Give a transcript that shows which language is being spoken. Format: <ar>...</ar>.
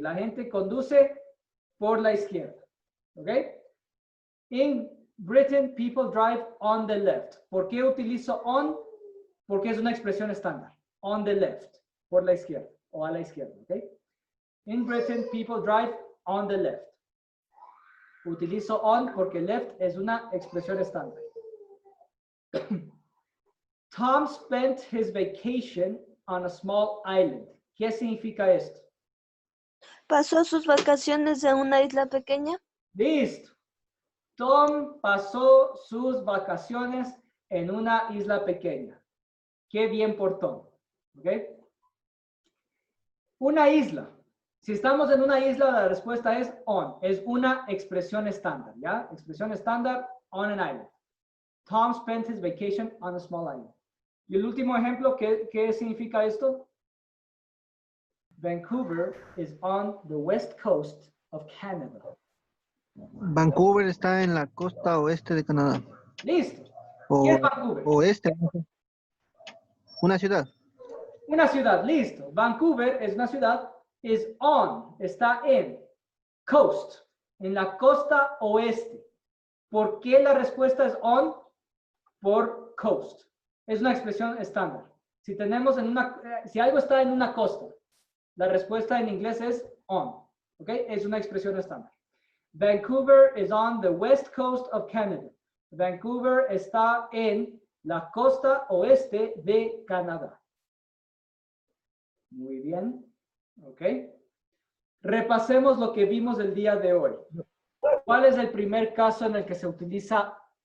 <es>La gente conduce por la izquierda. ¿Ok?</es> <en>In Britain, people drive on the left.</en> <es>¿Por qué utilizo on? Porque es una expresión estándar. On the left. Por la izquierda o a la izquierda. ¿Ok?</es> <en>In Britain, people drive on the left.</en> <es>Utilizo on porque left es una expresión estándar.</es> <en>Tom spent his vacation on a small island.</en> <es>¿Qué significa esto? ¿Pasó sus vacaciones en una isla pequeña? Listo. Tom pasó sus vacaciones en una isla pequeña. Qué bien por Tom. ¿Ok? Una isla. Si estamos en una isla, la respuesta es on. Es una expresión estándar, ¿ya? Expresión estándar,</es> <en>on an island. Tom spent his vacation on a small island.</en> <es>Y el último ejemplo, ¿qué significa esto?</es> <en>Vancouver is on the west coast of Canada.</en> <es>Vancouver está en la costa oeste de Canadá. Listo. O, ¿Qué es Vancouver? oeste. Una ciudad. Una ciudad, listo. Vancouver es una ciudad, is on, está en, coast, en la costa oeste. ¿Por qué la respuesta es on? Por coast. Es una expresión estándar. Si tenemos si algo está en una costa, la respuesta en inglés es on. ¿Ok? Es una expresión estándar.</es> <en>Vancouver is on the west coast of Canada.</en> <es>Vancouver está en la costa oeste de Canadá. Muy bien. ¿Ok? Repasemos lo que vimos el día de hoy. ¿Cuál es el primer caso en el que se utiliza?</es>